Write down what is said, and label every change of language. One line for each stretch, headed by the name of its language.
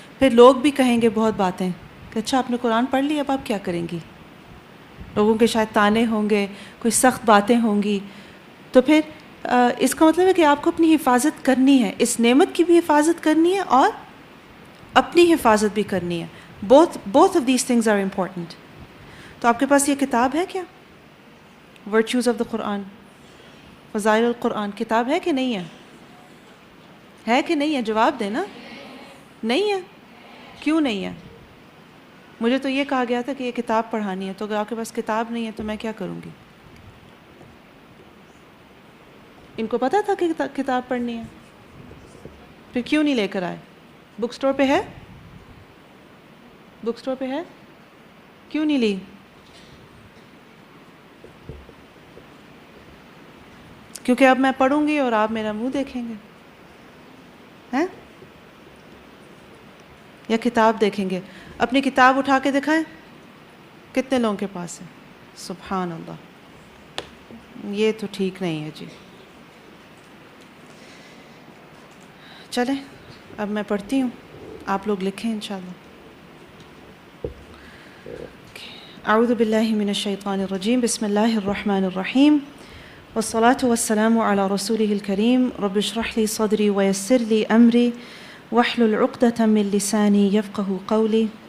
Urdu: پھر لوگ بھی کہیں گے بہت باتیں کہ اچھا آپ نے قرآن پڑھ لی، اب آپ کیا کریں گی؟ لوگوں کے شاید تانے ہوں گے، کوئی سخت باتیں ہوں گی. تو پھر اس کا مطلب ہے کہ آپ کو اپنی حفاظت کرنی ہے، اس نعمت کی بھی حفاظت کرنی ہے اور اپنی حفاظت بھی کرنی ہے.
English: both of these things are important.
Urdu: تو آپ کے پاس یہ کتاب ہے کیا؟ ورچوز آف دا قرآن، فضائل القرآن کتاب ہے کہ نہیں ہے؟ ہے کہ نہیں ہے؟ جواب دینا. نہیں ہے؟ کیوں نہیں ہے؟ مجھے تو یہ کہا گیا تھا کہ یہ کتاب پڑھانی ہے، تو اگر آپ کے پاس کتاب نہیں ہے تو میں کیا کروں گی؟ ان کو پتہ تھا کہ کتاب پڑھنی ہے، پھر کیوں نہیں لے کر آئے؟ بک سٹور پہ ہے؟ بک سٹور پہ ہے؟ کیوں نہیں لی؟ کیونکہ اب میں پڑھوں گی اور آپ میرا منہ دیکھیں گے، ہیں؟ یا کتاب دیکھیں گے؟ اپنی کتاب اٹھا کے دکھائیں کتنے لوگوں کے پاس ہے؟ سبحان اللہ، یہ تو ٹھیک نہیں ہے جی. چلیں اب میں پڑھتی ہوں، آپ لوگ لکھیں انشاءاللہ.
Arabic: اعوذ باللہ من الشیطان الرجیم، بسم اللہ الرحمن الرحیم، والصلاة والسلام على رسوله الكريم. رب اشرح لي صدري ويسر لي أمري واحلل عقدة من لساني يفقه قولي.